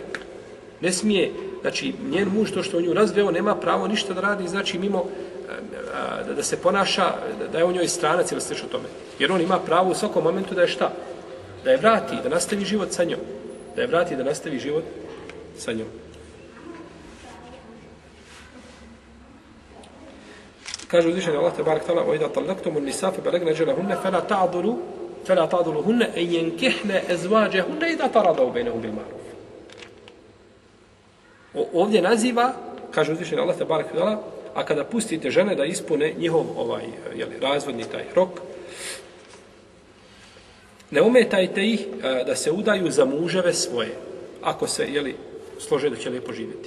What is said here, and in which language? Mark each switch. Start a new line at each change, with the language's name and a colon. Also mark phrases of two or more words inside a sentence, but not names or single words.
Bosnian: Ne smije, znači, njen muž to što on ju razveo, nema pravo ništa da radi, znači, mimo da se ponaša, da je u njoj stranac ili slično tome. Jer on ima pravo u svakom momentu da je šta? Da je vrati, da nastavi život sa njom. Da je vrati, da nastavi život sa njom. Kaže uzvišeni Allah
Arabic: تبارك تعالى وَإِذَا طَلَّقْتُمُ النِّسَاءَ فَبَلَغْنَ أَجَلَهُنَّ فَلَا تَعْضُلُوهُنَّ أَن يَنكِحْنَ أَزْوَاجَهُنَّ إِذَا تَرَضَوْا بَيْنَهُم بِالْمَعْرُوفِ.
Bosnian: Ovdje naziva, kaže uzvišeni Allah
Arabic: تبارك تعالى,
Bosnian: a kada pustite žene da ispune njihov razvodni taj rok, ne umetajte ih da se udaju za muževe svoje, ako se slože da će lijepo živjeti.